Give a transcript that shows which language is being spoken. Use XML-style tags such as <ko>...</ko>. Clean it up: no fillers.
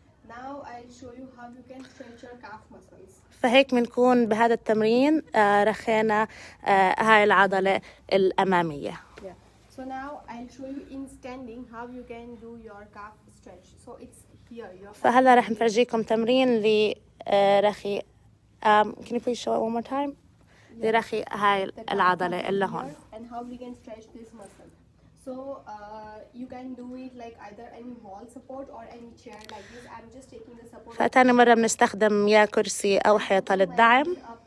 <en>Now I'll show you how you can stretch your calf muscles.</en> <ar>فهيك بنكون بهذا التمرين رخينا هاي العضلة الأمامية.</ar> <en>Yeah. So now I'll show you in standing how you can do your calf stretch. So it's here.</en> <ar>فهلا رح نفرجيكم تمرين لرخي.</ar> <en>Can you please show it one more time?</en> <ar>لرخي هاي العضلة اللي هون.</ar> <en>And how we can stretch this muscle. So you can do it like either any wall support or any chair like this. I'm just taking the support.</en> <ar>فتاني مرة بنستخدم يا كرسي أو حيطة للدعم.</ar>